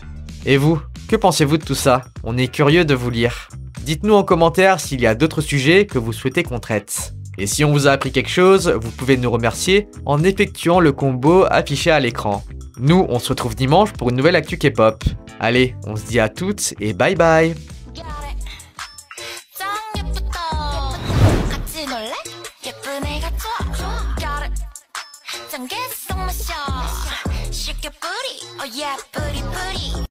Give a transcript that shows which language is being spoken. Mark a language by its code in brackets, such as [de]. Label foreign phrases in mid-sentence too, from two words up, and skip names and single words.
[fr] Et vous, que pensez-vous de tout ça? On est curieux de vous lire. Dites-nous en commentaire s'il y a d'autres sujets que vous souhaitez qu'on traite. Et si on vous a appris quelque chose, vous pouvez nous remercier en effectuant le combo affiché à l'écran. Nous, on se retrouve dimanche pour une nouvelle actu K-pop. Allez, on se dit à toutes et [en] bye bye! [ko] 예쁜 애가 좋아 [en] Got it [ko] 짱 계속 마셔 쉽게 뿌리 [en] Oh yeah [ko] 뿌리 뿌리